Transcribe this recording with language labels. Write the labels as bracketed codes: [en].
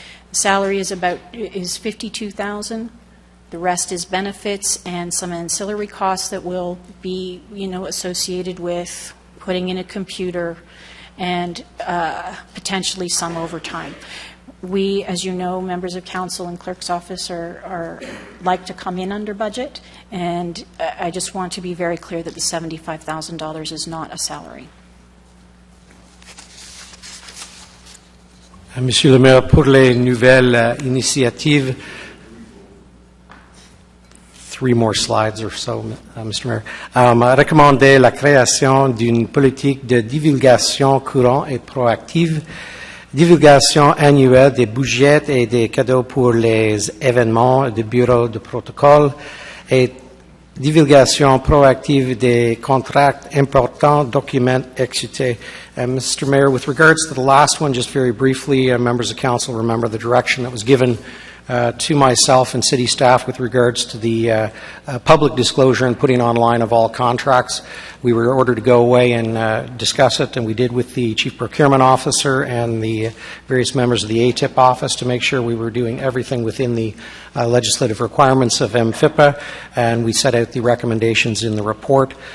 [en] The salary is $52,000. The rest is benefits and some ancillary costs that will be, associated with putting in a computer and potentially some overtime. We, as you know, members of council and clerk's office are like to come in under budget, and I just want to be very clear that the $75,000 is not a salary. [fr] Monsieur le maire, pour les nouvelles initiatives, [en] 3 more slides or so, Mr. Mayor, [fr] recommandait la création d'une politique de divulgation courante et proactive divulgation annuelle des budgets et des cadeaux pour les événements du bureau de protocole, et divulgation proactive des contrats importants, documents excités. [en] Mr. Mayor, with regards to the last one, just very briefly, members of council remember the direction that was given to myself and city staff with regards to the public disclosure and putting online of all contracts. We were ordered to go away and discuss it, and we did with the Chief Procurement Officer and the various members of the ATIP office to make sure we were doing everything within the legislative requirements of MFIPA, and we set out the recommendations in the report.